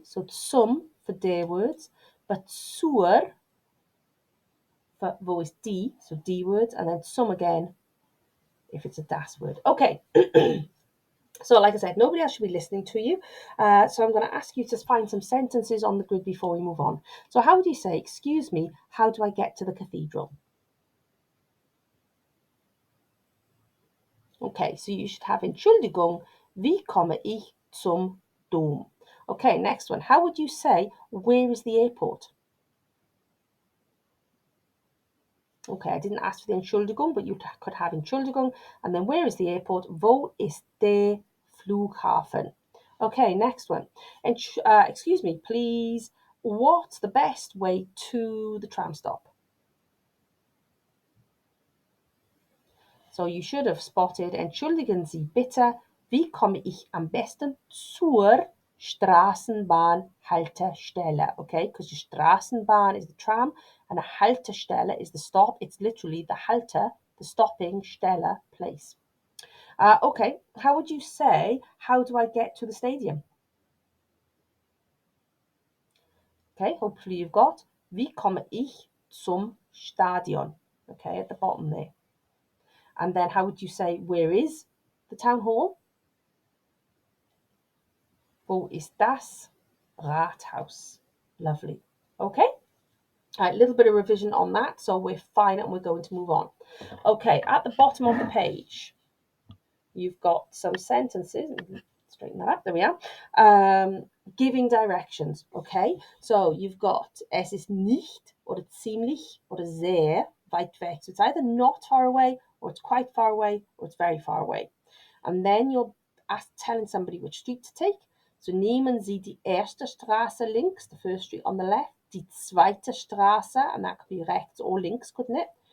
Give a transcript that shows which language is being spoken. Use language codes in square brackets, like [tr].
[en] So some for der words, but zur for wo is D, so D words, and then some again if it's a das word. Okay, so like I said, nobody else should be listening to you. So I'm going to ask you to find some sentences on the grid before we move on. So how would you say, excuse me, how do I get to the cathedral? Okay, so you should have [de] Entschuldigung, wie komme ich zum Dom? [en] Okay, next one. How would you say, where is the airport? Okay, I didn't ask for the Entschuldigung, but you could have Entschuldigung. And then where is the airport? [de] Wo ist der Flughafen? [en] Okay, next one. And excuse me, please. What's the best way to the tram stop? So you should have spotted, [de] Entschuldigen Sie bitte, wie komme ich am besten zur Straßenbahnhaltestelle? [en] Okay, because the Straßenbahn is the tram and a Haltestelle is the stop. It's literally the Halte, the stopping Stelle place. Okay, how would you say, how do I get to the stadium? Okay, hopefully you've got, [de] wie komme ich zum Stadion? [en] Okay, at the bottom there. And then how would you say, where is the town hall? [de] Wo ist das Rathaus? [en] Lovely. Okay. All right, a little bit of revision on that, so we're fine and we're going to move on. Okay, at the bottom of the page, you've got some sentences. Straighten that up. There we are. Giving directions. Okay, so you've got [de] es ist nicht oder ziemlich oder sehr weit weg. [en] So it's either not far away, or it's quite far away, or it's very far away. And then you're telling somebody which street to take. So [de] nehmen Sie die erste Straße links, [en] the first street on the left, [de] die zweite Straße, [en] and that could be rechts or links, couldn't it?